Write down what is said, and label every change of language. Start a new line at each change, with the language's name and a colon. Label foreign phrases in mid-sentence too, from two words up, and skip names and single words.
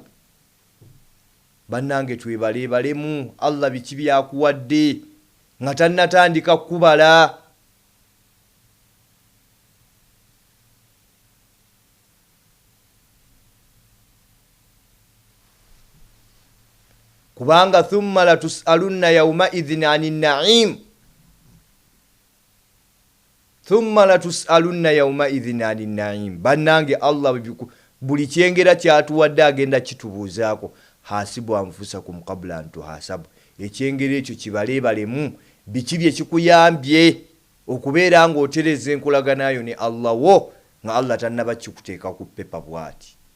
Ganda: Bannange twebalebalemu Allah biki byakuwadde nga tannatandika kubala.
Arabic: Kubanga ثم لتسألن يومئذ عن النعيم. ثم لتسألن يومئذ عن النعيم.
Ganda: Bannange Allah buli kyengera kyatuwadde agenda kitubuuzaako.
Arabic: حاسبوا أنفسكم قبل أن تحاسبوا.
Ganda: Ekyengera ekyo kibalebalemu biki bye kikuyambye okubeera ng'otereza enkolaganayo ne Allah wo nga Allah tannaba kikuteeka ku pepa bw'ati.